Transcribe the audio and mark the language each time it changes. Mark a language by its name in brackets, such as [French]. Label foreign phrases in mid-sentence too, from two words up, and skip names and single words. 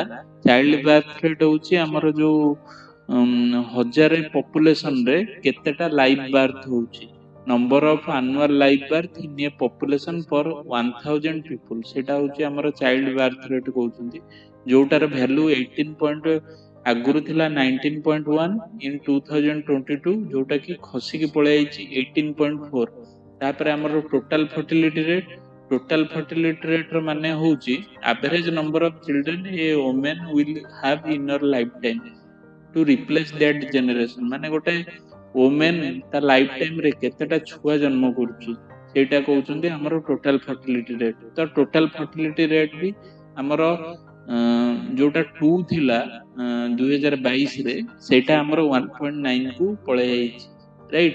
[English] child birth rate [Odia] ହଉଛି ଆମର ଯୋଉ ହଜାରେ ପପୁଲେସନରେ କେତେଟା [English] live birth [Odia] ହଉଛି [English] number of annual live birth in a population for 1000 people [Odia] ସେଇଟା ହଉଛି ଆମର [English] child birth rate [Odia] କହୁଛନ୍ତି ଯୋଉଟାର ଭ୍ୟାଲୁ 18 ଆଗରୁ ଥିଲା 19.1 ଇନ୍ 2022 ଯୋଉଟା କି ଖସିକି ପଳେଇ ଯାଇଛି 18.4। ତାପରେ ଆମର [English] total fertility rate [Odia] ର ମାନେ ହଉଛି [English] average number of children a woman will have in her lifetime to replace that generation [Odia] ମାନେ ଗୋଟେ ଓମେନ୍ ତା [English] life time [Odia] ରେ କେତେଟା ଛୁଆ ଜନ୍ମ କରୁଛି ସେଇଟା କହୁଛନ୍ତି ଆମର [English] total fertility rate. [Odia] ତ [English] total fertility rate [Odia] ବି ଆମର ଯୋଉଟା 2 ଥିଲା 2022ରେ ସେଇଟା ଆମର 1.9 କୁ ପଳେଇ ଯାଇଛି ରାଇଟ୍।